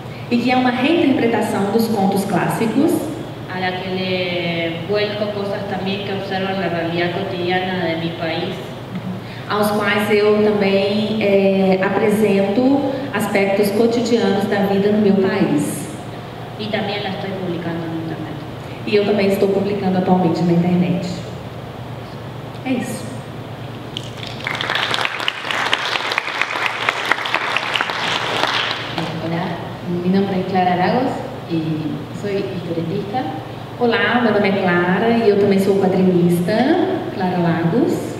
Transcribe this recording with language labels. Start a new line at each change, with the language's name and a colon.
Portuguese: e que é uma reinterpretação dos contos clássicos,
Spanish: a la que le vuelco cosas también que observan la realidad cotidiana de mi país,
Portuguese: aos quais eu também apresento aspectos cotidianos da vida no meu país.
Spanish: Y también la estoy publicando en internet.
Portuguese: E eu também estou publicando atualmente na internet. É isso.
Spanish: Hola, mi nombre es Clara Lagos y soy historietista.
Portuguese: Olá, meu nome é Clara e eu também sou quadrinista, Clara Lagos.